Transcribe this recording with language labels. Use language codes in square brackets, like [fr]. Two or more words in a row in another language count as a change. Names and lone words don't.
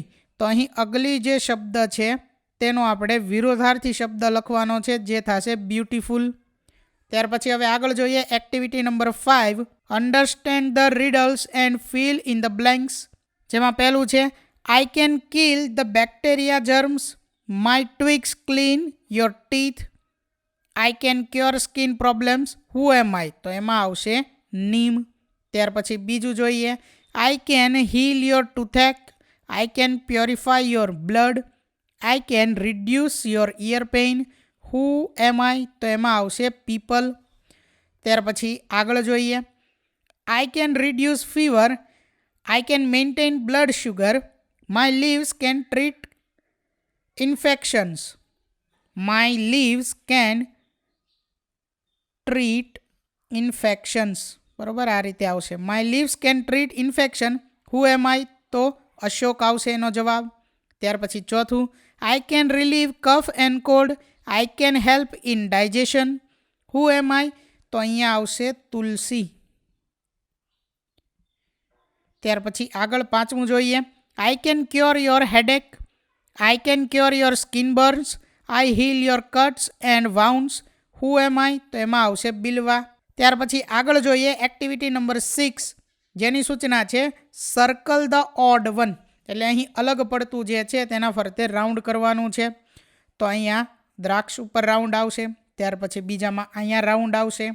[gu] તો અહીં અગલી જે શબ્દ છે તેનો આપણે વિરોધાર્થી શબ્દ લખવાનો છે જે થશે બ્યુટીફુલ. ત્યાર પછી હવે આગળ જોઈએ [en] activity number 5 understand the riddles and fill in the blanks. [gu] જેમાં પહેલું છે [en] I can kill the bacteria germs. My twigs clean your teeth. I can cure skin problems. Who am I? [gu] તો એમાં આવશે નીમ. ત્યાર પછી બીજું જોઈએ [en] I can heal your toothache. I can purify your blood. I can reduce your ear pain. Who am I? [gu] તો એમાં આવશે people. ત્યાર પછી આગળ જોઈએ [en] I can reduce fever. I can maintain blood sugar. My leaves can treat infections. My leaves can treat infections. [gu] બરોબર આ રીતે આવશે. [en] My leaves can treat infection. Who am I? [gu] તો અશોક આવશે એનો જવાબ. ત્યાર પછી ચોથું [en] I can relieve cough and cold. I can help in digestion. Who am I? [gu] તો અહીંયા આવશે તુલસી. ત્યાર પછી આગળ પાંચમું જોઈએ [en] I can cure your headache. I can cure your skin burns. I heal your cuts and wounds. Who am I? [gu] તો એમાં આવશે બિલવા. ત્યાર પછી આગળ જોઈએ એક્ટિવિટી નંબર 6 જેની સૂચના છે [en] circle the odd one. [gu] એટલે અહીં અલગ પડતું જે છે તેના ફરતે રાઉન્ડ કરવાનું છે. તો અહીંયા દ્રાક્ષ ઉપર રાઉન્ડ આવશે. ત્યાર પછી બીજામાં અહીંયા રાઉન્ડ આવશે.